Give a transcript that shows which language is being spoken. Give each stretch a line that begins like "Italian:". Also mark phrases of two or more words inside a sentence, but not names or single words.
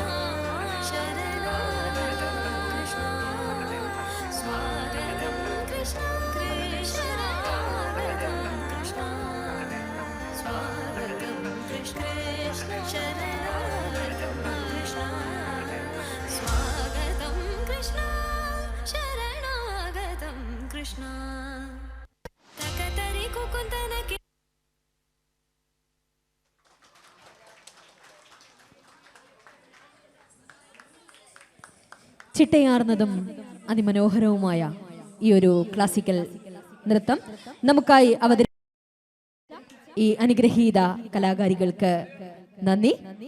Sanskrit: शरणागतं कृष्णा स्वागतं कृष्ण शरणागतं कृष्णा स्वागतं कृष्ण शरणागतं कृष्णा स्वागतं कृष्ण शरणागतं कृष्णा तकतरि कुकुन्दन
Malayalam: ചിട്ടയാർന്നതും അതിമനോഹരവുമായ ഈ ഒരു ക്ലാസിക്കൽ നൃത്തം നമുക്കായി അവതരിപ്പിച്ച ഈ അനുഗ്രഹീത കലാകാരികൾക്ക് നന്ദി.